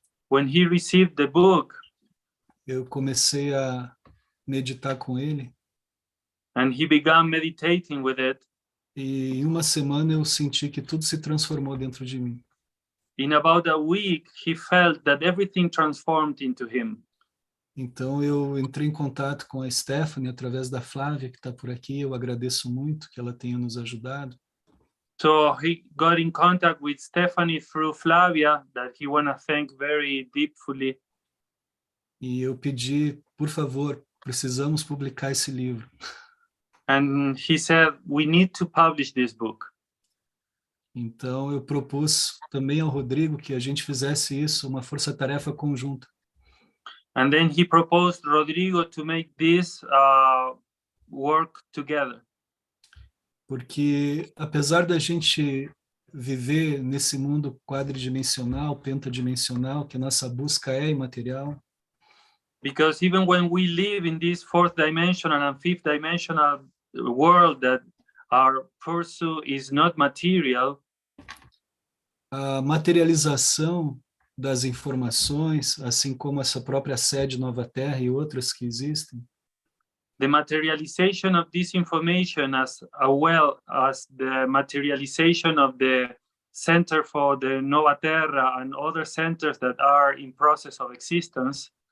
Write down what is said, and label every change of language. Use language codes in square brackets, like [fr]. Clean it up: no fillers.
[en] When he received the book, [pt] eu comecei a meditar com ele [en] and he began meditating with it, [pt] e em uma semana eu senti que tudo se transformou dentro de mim. [en] in about a week, he felt that everything transformed into him. [pt] Então eu entrei em contato com a Stephanie através da Flávia, que está por aqui. Eu agradeço muito que ela tenha nos ajudado. [en] So he got in contact with Stephanie through Flavia, that he want to thank very deeply. [pt] E eu pedi, por favor, precisamos publicar esse livro. [en] And he said, we need to publish this book. [pt] Então eu propus também ao Rodrigo que a gente fizesse isso, uma força-tarefa conjunta. [en] And then he proposed Rodrigo to make this work together. [pt] Porque apesar da gente viver nesse mundo quadridimensional, pentadimensional, que nossa busca é imaterial, [en] Because even when we live in this fourth dimensional and fifth dimensional world that our pursuit is not material, [pt] a materialização das informações, assim como essa própria sede Nova Terra e outras que existem, [en] the materialization of this information as well as the materialization of the Center for the Nova Terra and other centers that are in process of existence,